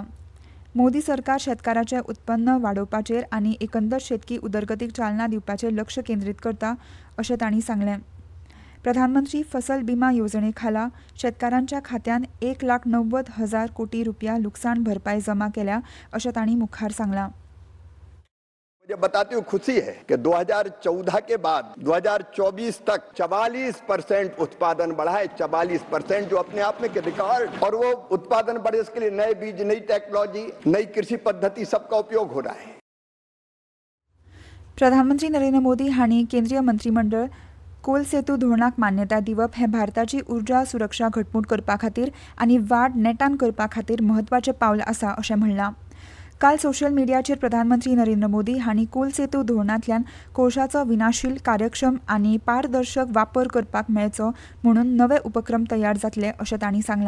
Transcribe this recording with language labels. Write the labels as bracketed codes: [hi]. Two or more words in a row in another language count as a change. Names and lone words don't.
[kok] मोदी सरकार शेतकाराचें उत्पन्न वाडोवपाचेर आनी एकंदर शेतकी उदरगतीक चालना दिवपाचेर लक्ष केंद्रीत करता अशें तांणी सांगलें. प्रधानमंत्री फसल बिमा येवजणे खाला शेतकारांच्या खात्यांत 1,90,000 कोटी रुपया लुकसाण भरपाई जमा केल्या अशें तांणी मुखार सांगलां. [hi] मुझे बताते हुए खुशी है कि 2014 के बाद 2024 तक 44% उत्पादन बढ़ा है. 44% जो अपने आप में रिकॉर्ड, और वो उत्पादन बढ़े इसके लिए नए बीज, नई टेक्नोलॉजी, नई कृषि पद्धति सबका उपयोग हो रहा है. [kok] प्रधानमंत्री नरेंद्र मोदी हांणी केंद्रीय मंत्रिमंडळ कोल सेतू धोरणाक मान्यताय दिवप हें भारताची उर्जा सुरक्षा घटमूट करपा खातीर आनी वाड नेटान करपा खातीर म्हत्वाचें पावल आसा अशें म्हणलां. काल सोशल मिडियाचेर प्रधानमंत्री नरेंद्र मोदी हांणी कोल सेतू धोरणांतल्यान कोळशाचो विनाशील, कार्यक्षम आनी पारदर्शक वापर करपाक मेळचो म्हणून नवे उपक्रम तयार जातले अशें तांणी सांगलां.